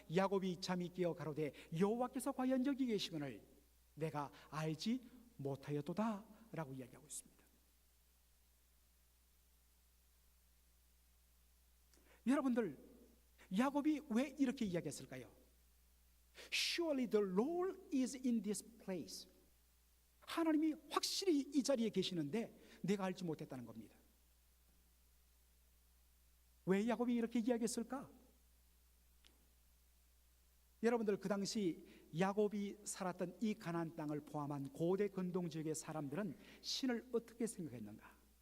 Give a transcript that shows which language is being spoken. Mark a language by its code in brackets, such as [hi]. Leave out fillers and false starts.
[ko] 야곱이 잠이 깨어 가로되 여호와께서 과연 여기 계시거늘 내가 알지 못하였도다 라고 이야기하고 있습니다. 여러분들, 야곱이 왜 이렇게 이야기했을까요? [en] Surely the Lord is in this place. [ko] 하나님이 확실히 이 자리에 계시는데 내가 알지 못했다는 겁니다. 왜 야곱이 이렇게 이야기했을까? 여러분들, 그 당시 야곱이 살았던 이 가나안 땅을 포함한 고대 근동 지역의 사람들은 신을 어떻게 생각했는가?